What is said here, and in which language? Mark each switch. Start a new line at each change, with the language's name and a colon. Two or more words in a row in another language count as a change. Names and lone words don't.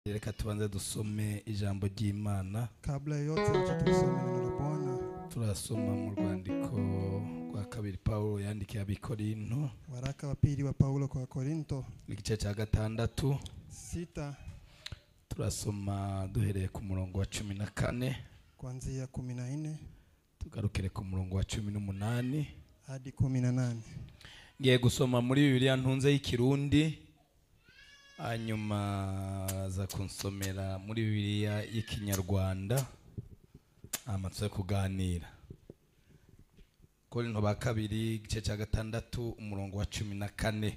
Kinyarwanda: Reka tubanze dusome ijambo ry'Imana.
Swahili: Kabla yote acha tusome neno la Bwana.
Kinyarwanda: Turasoma mu rwandiko rwa kabiri Paulo yandikiye abikorinto.
Swahili: Waraka wa pili wa Paulo kwa Korinto.
Kinyarwanda: Igice cya 6.
Swahili: 6.
Kinyarwanda: Turasoma duhereye ku murongo wa 14.
Swahili: Kuanzia 14.
Kinyarwanda: Tugarukire ku murongo wa 18
Swahili: hadi 18.
Kinyarwanda: Ngiye gusoma muri Bibiliya ntunze y'Ikirundi. Hanyuma za kunsomera muri Bibiliya y'Ikinyarwanda amatse kuganira. Korinto ba kabiri igice cya 6 umurongo wa 14.